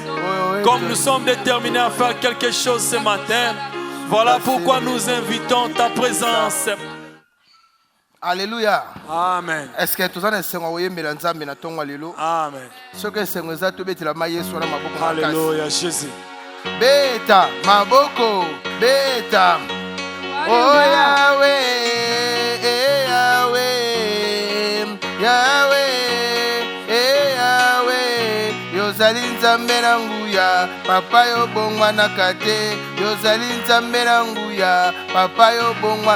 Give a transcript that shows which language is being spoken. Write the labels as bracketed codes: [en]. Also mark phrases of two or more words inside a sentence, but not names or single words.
[fr] Comme nous sommes déterminés à faire quelque chose ce matin, voilà pourquoi nous invitons ta présence. Alléluia. Amen. Est-ce que tu as un Amen. Alléluia, Jésus. [ln] Beta, maboko, beta. Oh Yahweh, Yahweh, Yahweh, Yahweh. Yozali nzambe na nguya, papa yo bongwa na kate. Yozali nzambe na nguya, papa yo bongwa.